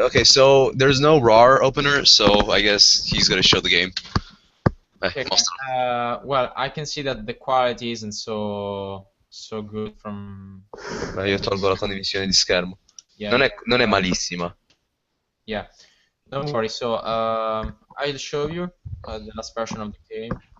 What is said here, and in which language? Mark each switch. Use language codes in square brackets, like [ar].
[en] Okay, so there's no RAR opener, so I guess he's gonna show the game. Okay, well, I can see that the quality isn't so good from. [it] Io tolgo la condivisione di schermo. [en] Yeah. [it] Non è malissima. [en] Yeah. Don't worry. So I'll show you the last version of the game.